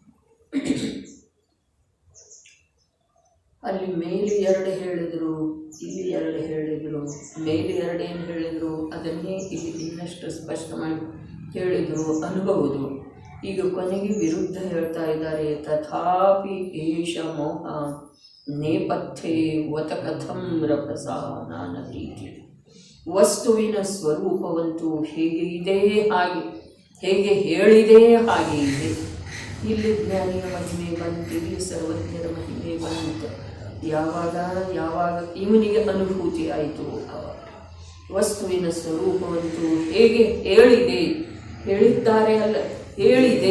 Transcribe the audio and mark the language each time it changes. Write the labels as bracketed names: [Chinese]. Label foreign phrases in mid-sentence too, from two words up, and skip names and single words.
[Kannada] ಅಲ್ಲಿ ಮೇಲೆ ಎರಡು ಹೇಳಿದರು, ಇಲ್ಲಿ ಎರಡು ಹೇಳಿದರು. ಮೇಲೆ ಎರಡೇನು ಹೇಳಿದರು ಅದನ್ನೇ ಇಲ್ಲಿ ಇನ್ನಷ್ಟು ಸ್ಪಷ್ಟ ಮಾಡಿ ಹೇಳಿದರು ಅನುಭವದು. ಈಗ ಕೊನೆಗೆ ವಿರುದ್ಧ ಹೇಳ್ತಾ ಇದ್ದಾರೆ. [Sanskrit] ತಥಾಪಿ ಏಷ ಮೋಹ ನೇಪಥ್ಯೆ ವತ ಕಥಂ ರಭಸ ನಾನತೀತಿ. [Kannada] ವಸ್ತುವಿನ ಸ್ವರೂಪವಂತೂ ಹೇಗೆ ಇದೆ ಹಾಗೆ, ಹೇಗೆ ಹೇಳಿದೆ ಹಾಗೆ ಇದೆ. ಇಲ್ಲಿ ಜ್ಞಾನಿಯ ಮಹಿಮೆ ಬಂತು, ಇಲ್ಲಿ ಸರ್ವಜ್ಞರ ಮಹಿಮೆ ಬಂತು. ಯಾವಾಗ ಇವನಿಗೆ ಅನುಭೂತಿ ಆಯಿತು, ವಸ್ತುವಿನ ಸ್ವರೂಪವಂತೂ ಹೇಗೆ ಹೇಳಿದ್ದಾರೆ ಅಲ್ಲ, ಹೇಳಿದೆ.